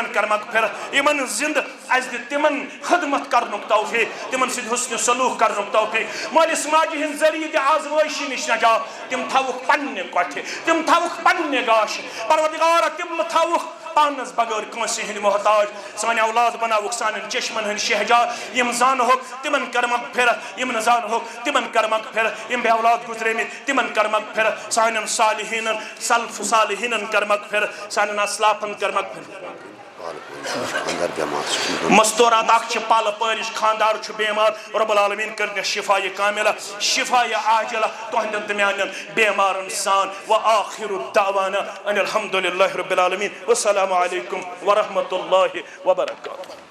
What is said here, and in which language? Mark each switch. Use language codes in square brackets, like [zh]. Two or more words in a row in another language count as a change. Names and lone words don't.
[ks] کر مغفرت یمن زند از دِ تمن خدمت کرنک توفیق تمن سۭتۍ حسن سلوک کرنک توفیق مالس ماجہ ہند ذریعہ تہ آزمائشی نش نجات تم تھوک پنہ کٹھِ تم تھوک پنہ گاش پروردگار تم تھوک پانس بغیر کنسی ہند محتاج سان اولاد بناوک سانن چشمن ہند شہجار یم زانہوک تمن کر مغفرت یم نہ زانہوک تمن کر مغفرت یم بے اولاد گزریمت تمن کر مغفرت سانن صالحینن سلف صالحینن کر مغفرت سانن اسلافن کر مغفرت مستورات اخ پال پرش خاندار بیمار [ar] رب العالمین کرنے شفاء کاملہ شفاء عاجلہ [ks] تہندن تمیانن بیمارن سان [ar] وآخر الدعوانا ان الحمد للہ رب العالمین والسلام علیکم ورحمۃ اللہ وبرکاتہ.